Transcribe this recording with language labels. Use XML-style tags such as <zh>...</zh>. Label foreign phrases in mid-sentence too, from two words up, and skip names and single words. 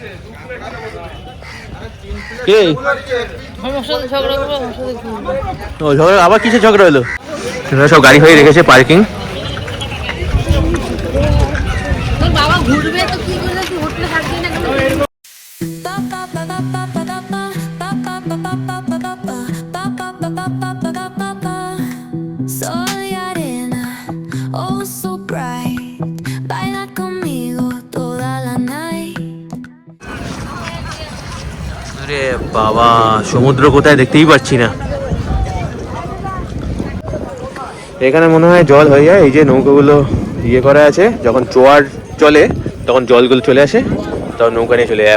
<bn>কে ও ঝগড়া? আবার কিসের ঝগড়া হলো? সব গাড়ি হয়ে রেখেছে পার্কিং। বাবা ঘুরবে তো কি করলে, তুই হোটেলে থাকবি না কেন?</bn> <es>Soy arena,</es> <en>oh so bright.</en> <es>Baila conmigo toda la night.</es> <bn>আরে বাবা, সমুদ্র কোথায় দেখতেই পাচ্ছি না। এখানে মনে হয় জল হয়ে যায়। এই যে নৌকাগুলো ইয়ে করা আছে, যখন জোয়ার চলে তখন জলগুলো চলে আসে, তখন নৌকা নিয়ে চলে যায়।</bn>